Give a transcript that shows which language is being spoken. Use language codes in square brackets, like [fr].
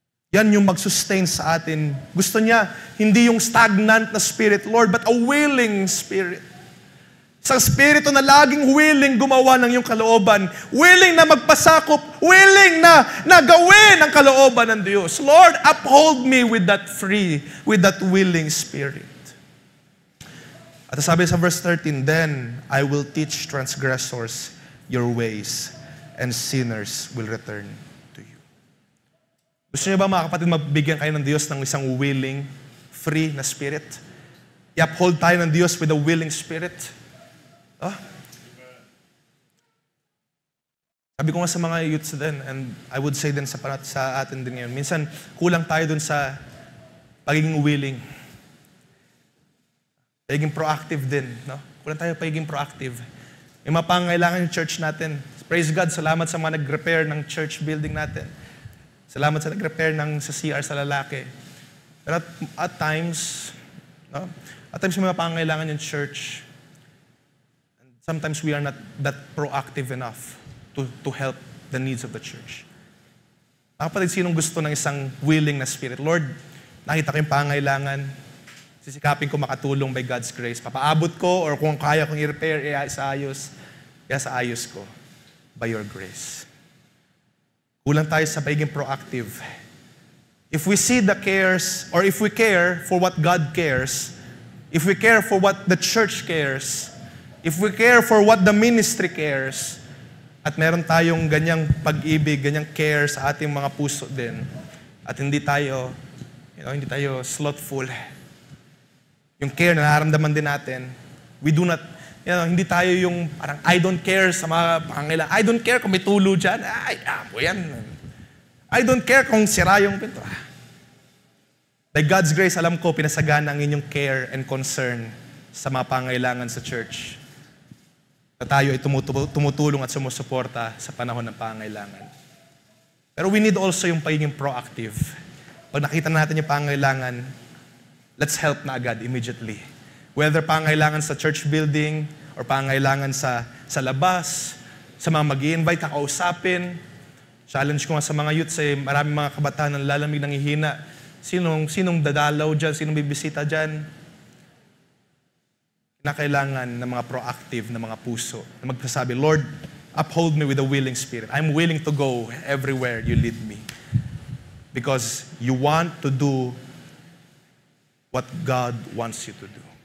[tl] Yan yung mag-sustain sa atin. Gusto niya, hindi yung stagnant na spirit, Lord, [en] but a willing spirit. [tl] Isang spirito na laging willing gumawa ng iyong kalooban, willing na magpasakop, willing na gawin ang kalooban ng Diyos. [en] Lord, uphold me with that free, with that willing spirit. At sabi sa verse 13, then I will teach transgressors your ways, and sinners will return to you. [tl] Gusto niyo ba mga kapatid, mabigyan kayo ng Diyos ng isang willing, free na spirit? I-uphold tayo ng Diyos [en] with a willing spirit. [tl] Oh. Sabi ko nga sa mga youths din, [en] and I would say [tl] din sa atin din ngayon, minsan kulang tayo dun sa pagiging willing. Pagiging proactive din. No? Kulang tayo pagiging proactive. May mga pangangailangan yung church natin. Praise God, salamat sa mga nag-repair ng church building natin. Salamat sa nag-repair sa CR sa lalaki. Pero at times, no? At times may mga pangangailangan yung church. [en] And sometimes we are not that proactive enough to help the needs of the church. [tl] Kapatid, sinong gusto ng isang willing na spirit? Lord, nakita ko yung pangangailangan. Sisikapin ko makatulong [en] by God's grace. [tl] Papaabot ko or kung kaya kong i-repair, i-ayos ko [en] by your grace. Kulang tayo sa pagiging proactive. If we see the cares, or if we care for what God cares, if we care for what the church cares, if we care for what the ministry cares, [tl] at meron tayong ganyang pag-ibig, ganyang care sa ating mga puso din, at hindi tayo slothful, yung care na nararamdaman din natin, [en] we do not, [tl] hindi tayo yung parang [en] I don't care [tl] sa mga pangangailangan. [en] I don't care [tl] kung may tulo dyan. Yan. [en] I don't care [tl] kung sira yung pinto. By God's grace, alam ko, pinasagana ang inyong care and concern sa mga pangangailangan sa church. Na tayo ay tumutulong at sumusuporta sa panahon ng pangangailangan. Pero we need also yung pagiging proactive. Pag nakita natin yung pangangailangan, [en] let's help [tl] na agad, immediately. Whether pangangailangan sa church building or pangangailangan sa labas, sa mga mag-i-invite, kakausapin. Challenge ko nga sa mga youth, maraming mga kabataan na lalamig ng hihina. Sinong dadalaw dyan? Sinong bibisita dyan? Kinakailangan ng mga proactive na mga puso na magsasabi, Lord, [en] uphold me with a willing spirit. I'm willing to go everywhere you lead me. Because you want to do what God wants you to do.